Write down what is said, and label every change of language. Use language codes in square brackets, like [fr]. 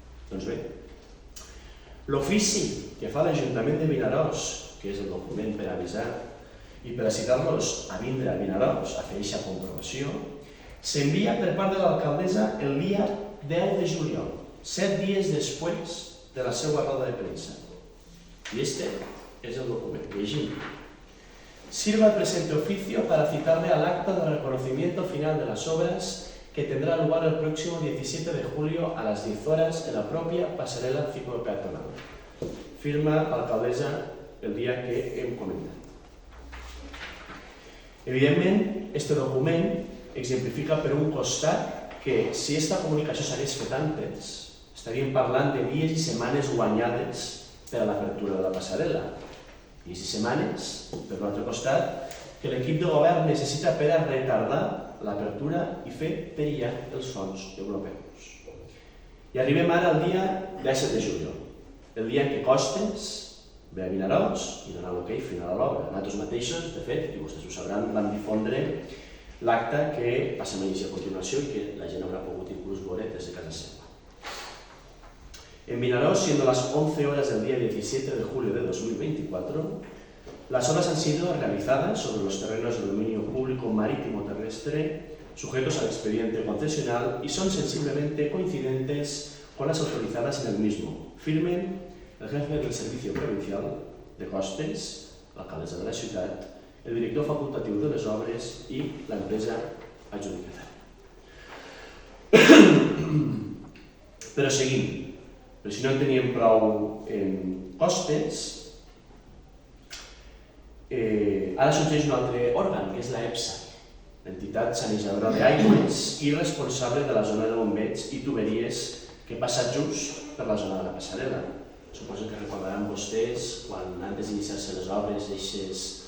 [ca] Doncs bé, l'ofici que fa l'Ajuntament de Vinaròs, que és el document per avisar i per a citar-los a vindre a Vinaròs a fer eixa comprovació, s'envia per part de l'alcaldessa el dia 10 de juliol, 7 dies després de la seva roda de premsa. [es] Y este es el documento. Sirva el presente oficio para citarle al acta de reconocimiento final de las obras que tendrá lugar el próximo 17 de julio a las 10 horas en la propia pasarela ciclopeatonal. [ca] Firma l'alcaldessa el dia que hem comentat. Evidentment, este document exemplifica per un costat que si aquesta comunicació s'hagués fet antes, estaríem parlant de dies i setmanes guanyades per a l'apertura de la passarel·la. Dies i setmanes, per l'altre costat, que l'equip de govern necessita per a retardar l'apertura i fer perillar els fons europeus. I arribem ara al dia 17 de juliol, el dia en què Costes ve a Vinaròs i dona l'hoquei final a l'obra. Nosaltres mateixos, de fet, i vostès ho sabran, vam difondre l'acte que passem a llegir a continuació i que la gent haurà pogut inclús veure des de casa seva. [es] En Vinaròs, siendo las 11 horas del día 17 de julio de 2024, las obras han sido realizadas sobre los terrenos de dominio público marítimo terrestre sujetos al expediente concesional y son sensiblemente coincidentes con las autorizadas en el mismo. [ca] Firmen el jefe del Servicio Provincial de Costes, l'alcaldessa de la ciutat, el director facultatiu de les obres i l'empresa adjudicatària. Però seguim. Però si no en teníem prou en Costes, ara sorgeix un altre òrgan, que és l'EPSA, l'entitat sanejadora d'aigües i responsable de la zona de bombeig i tuberies que passa just per la zona de la passarel·la. Suposo que recordaran vostès, quan antes d'iniciar-se les obres d'aixes